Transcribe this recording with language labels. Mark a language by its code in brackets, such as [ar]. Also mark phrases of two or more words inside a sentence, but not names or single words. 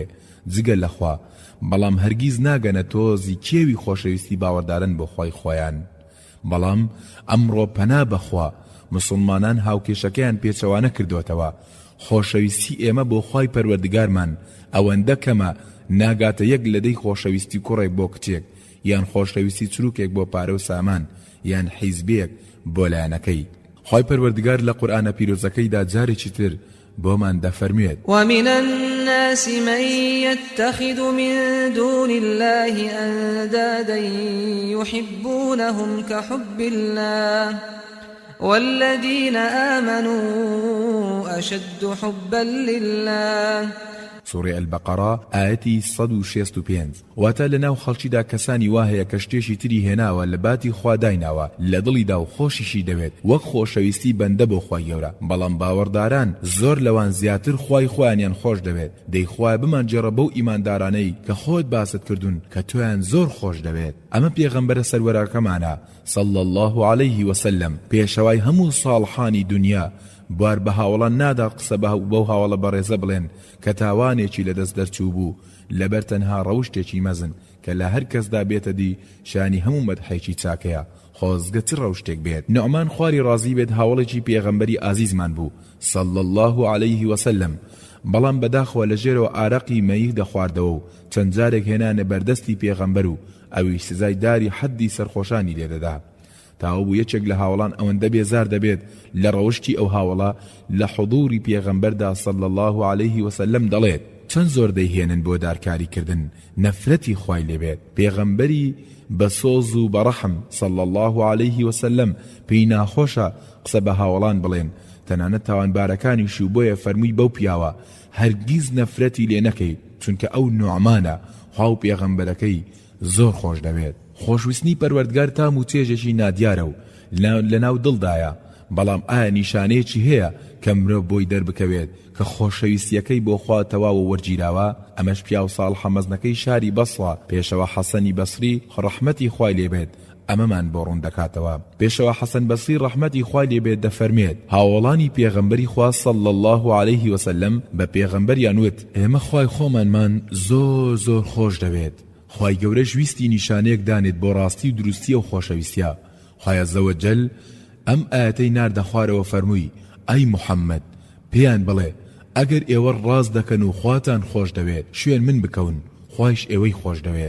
[ckb] جگە لەخوا بەڵام هەرگیز ناگەنە تۆزی کێوی خۆشەویستی باوەڕدارن بۆ خۆی خۆیان بەڵام ئەمڕۆ پەنا بەخوا مسلمانان هاوکێشەکەیان پێچەوانە کردوتەوە خۆشەویستی ئێمە بۆ خۆی پەروەردگارمان ئەوەندە کەمە ناگاتە یەک لەدەی خۆشەویستی کوڕێک بۆ کچێک یان خۆشەویستی چروکێک بۆ پارە و سامان یان حیزبێک بۆ لایەنەکەی خۆی پەروەردگار لە قورئانە پیرۆزەکەیدا جارێکی تر بومان دفرميت [ar] ومن الناس من يتخذ من دون الله أندادا يحبونهم كحب الله والذين آمنوا أشد حبا لله [ckb] سوڕی ئەلبەقەرە ئاەتی 165. واتە لەناو خەڵکیدا کەسانی وایە کە شتێکی تری هێناوە لە باتی خوا دایناوە لە دڵیدا و خۆشیشی دەوێت وەک خۆشەویستی بەندە بۆ خوای گەورە، بەڵام باوەڕداران زۆر لەوان زیاتر خوای خۆیانیان خۆش دەوێت. دەی خوای بمانجێڕە بەو ئیماندارانەی کە خۆت باست کردوون کە تۆیان زۆر خۆش دەوێت. ئەمە پێغەمبەرە سەروەرەکەمانە [ar] صلى الله عليه وسلم [ckb] پێشەوای هەموو ساڵحانی دنیا بوار بە هاوڵان نادا قسە بەو هاوڵە بەڕێزە بڵێن کە تاوانێکی لەدەست دەرچوو بوو لەبەر تەنها ڕەوشتێکی مەزن کە لە هەر کەسدا بێتە دی شانی هەموو مەدحێکی چاکەیە خۆزگە چ ڕەوشتێک بێت. نوعمان خواری ڕازی بێت هاوڵێکی پێغەمبەری ئازیزمان بوو [ar] صلى الله عليه وسلم، [ckb] بەڵام بەداخەوە لە ژێرەوە ئارەقی مەیی دەخواردەوە و چەند جارێک هێنانە بەردەستی پێغەمبەر و ئەویش سزای داری حەدی سەرخۆشانی لێدەدا. تاوە بوو یەکێک لە هاوڵان ئەوەندە بێزار دەبێت لە ڕەوشتی ئەو هاوڵە لە حضوری پێغەمبەردا [ar] صلى الله عليه وسلم [ckb] دەڵێت چەند زۆر دەیهێنن بۆ دارکاریکردن نەفرەتی خوای لێبێت. پێغەمبەری بە سۆز و بەڕەحم [ar] صلى الله عليه وسلم [ckb] پێی ناخۆشە قسە بە هاوڵان بڵێن، تەنانەت تاوانبارەکانیش و بۆیە فەرمووی بەو پیاوە هەرگیز نەفرەتی لێ نەکەیت چونکە ئەو نوعمانە خوا و پێغەمبەرەکەی زۆر خۆش دەوێت. خۆشویستنی پەروەردگار تام و چێژێکی نادیارە و لەناو دڵدایە، بەڵام ئایا نیشانەیەکی هەیە کە مرۆڤ بۆی دەربکەوێت کە خۆشەویستیەکەی بۆ خوا تەواو و وەرگیراوە؟ ئەمەش پیا و ساڵحە مەزنەکەی شاری بەسڕە پێشەوە حەسەنی بەسری ڕەحمەتی خوای لێبێت ئەمەمان بۆ ڕوون دەکاتەوە. پێشەوە حەسەن بەسری ڕەحمەتی خوای لێبێت دەفەرمێت هاوڵانی پێغەمبەری خوا [ar] صلى الله عليه وسلم [ckb] بە پێغەمبەریان وت ئێمە خوای خۆمانمان زۆر زۆر خۆش دەوێت. خوای گەورەش ویستی نیشانەیەک دانێت بۆ ڕاستی و دروستی و خۆشەویستیە. خوای عەزەوەجەل ئەم ئاەتەی ناردە خوارەوە فەرمووی ئەی موحەممەد پێیان بڵێ ئەگەر ئێوە ڕاست دەکەن و خواتان خۆش دەوێت شوێن من بکەون خوایش ئێوەی خۆش دەوێت.